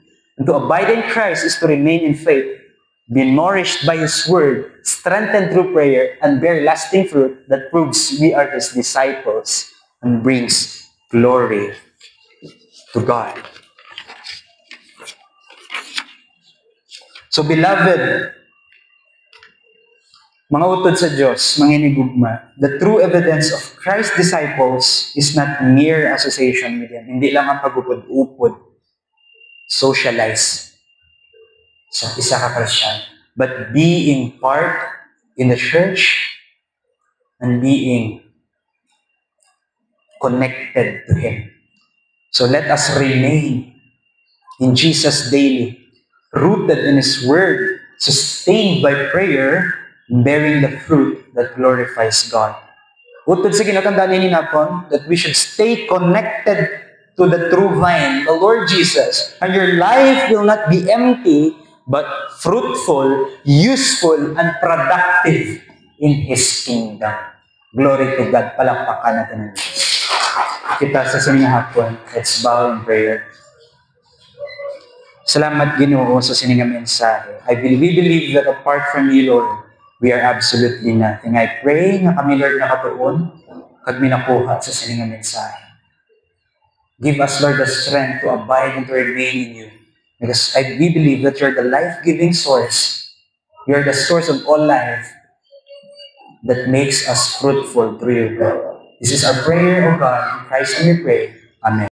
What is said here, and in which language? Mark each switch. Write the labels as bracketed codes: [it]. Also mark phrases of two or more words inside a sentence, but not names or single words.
[en] And to abide in Christ is to remain in faith, be nourished by His Word, strengthened through prayer, and bear lasting fruit that proves we are His disciples and brings glory to God. So beloved, [hil] mga utod sa Diyos, mga inigugma, [en] the true evidence of Christ's disciples is not mere association with Him. [hil] Hindi lang ang pagupod-upod, socialize sa isa ka Christian, [en] but being part in the church and being connected to Him. So let us remain in Jesus daily, rooted in His Word, sustained by prayer, bearing the fruit that glorifies God. [hil] Utod sa kinatandaan ni Napon, [en] that we should stay connected to the true vine, the Lord Jesus, and your life will not be empty, but fruitful, useful, and productive in His kingdom. Glory to God. [tl] Palakpakan natin ang Diyos. [hil] Kita sa sininga hapon, [en] let's bow in prayer. [hil] Salamat Ginoo sa sininga mensahe. [en] We believe that apart from you, Lord, we are absolutely nothing. I pray [hil] na kami, Lord, nakatuon kag minakuha sa sininga mensahe. [en] Give us, Lord, the strength to abide and to remain in you. Because we believe that you're the life-giving source. You're the source of all life that makes us fruitful through you. This is our prayer, O God. In Christ we pray. Amen.